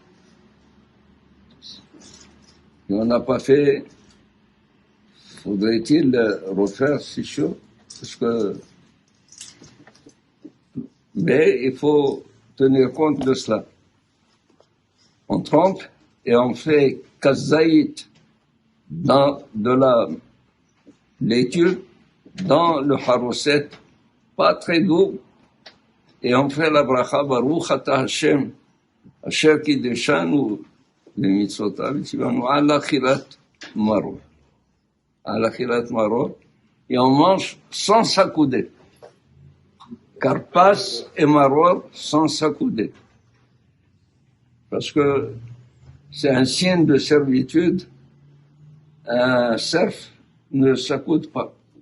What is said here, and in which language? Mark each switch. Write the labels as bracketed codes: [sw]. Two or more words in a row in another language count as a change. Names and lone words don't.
[fr] Et on n'a pas fait, faudrait-il refaire, c'est sûr, parce que, mais il faut tenir compte de cela. On trempe et on fait kazaït dans de la laitue, dans le harousset, pas très doux, et on fait la bracha [he] ברוך אתה השם, אשר קדשנו, במצוותיו וצוונו, על אכילת מרור. על אכילת מרור, [fr] et on mange sans s'accouder. Karpas et maror sans s'accouder. Parce que c'est un signe de servitude. Un serf ne s'accoude pas.